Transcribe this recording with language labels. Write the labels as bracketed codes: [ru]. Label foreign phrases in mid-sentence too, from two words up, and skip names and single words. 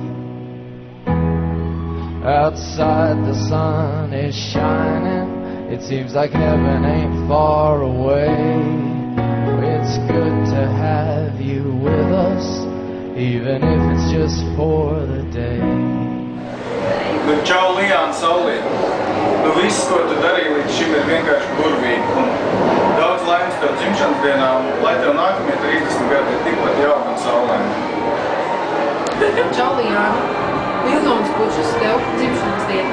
[en] Outside the sun is shining, it seems like heaven ain't far away. It's good to have you with us, even if it's just for the day. [lv] Nu, čau, Lijāna Saulīte. Nu, viss, ko tu darīji līdz šim, ir vienkārši burvīgi. Un daudz laimes tev dzimšanas dienā, un lai tev nākamie 30 gadi ir tikpat jauki un saulaini. Čau, Lijāna. Miljonus pušas tev dzimšanas dienā.